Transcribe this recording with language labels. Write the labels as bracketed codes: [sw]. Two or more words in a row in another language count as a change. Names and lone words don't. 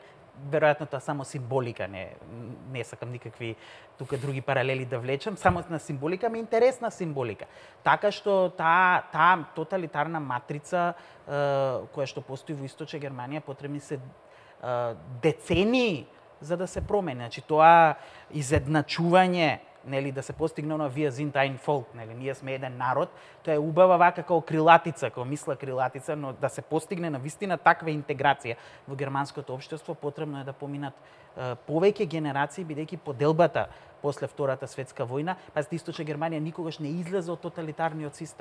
[mk] Веројатно тоа само символика, не сакам никакви тука други паралели да влечам, само на символика, ми интересна символика. Така што таа тоталитарна матрица која што постои во Источна Германија, потребни се децении за да се промени. Значи, тоа изедначување нели да се постигне она [de] wir sind ein Volk, [mk] нели ние сме еден народ, тоа е убава вака како крилатица, како мисла крилатица, но да се постигне на вистина таква интеграција во германското општество, потребно е да поминат повеќе генерации, бидејќи поделбата после Втората светска војна, пазите, Источна Германија никогаш не излезе од тоталитарниот систем.